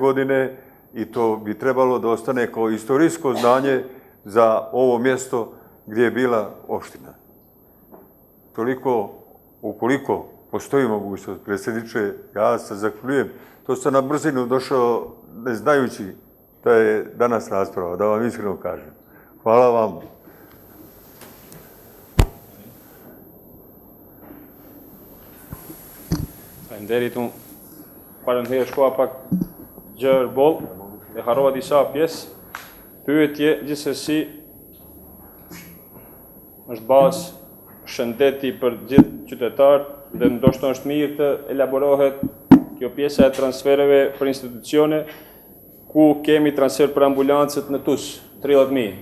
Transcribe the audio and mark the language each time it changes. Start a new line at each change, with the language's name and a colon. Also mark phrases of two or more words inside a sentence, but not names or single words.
Serbian: godine i to bi trebalo da ostane kao istorijsko znanje za ovo mjesto gdje je bila opština. Toliko ukoliko postoji mogućnost, predsjedniče, ja se zahvaljujem. To sam na brzinu došao ne znajući da je danas rasprava, da vam iskreno kažem. Hvala vam.
Albanian: Faleminderit, unë parëndherë shkoa pak gjërë bol, e harrova disa pjesë. Pyetje gjithsesi është bazë shëndeti për gjithë qytetarët dhe ndoshta është mirë të elaborohet kjo pjesa e transfereve për institucione ku kemi transfer për ambulancët në TUS, 30.000.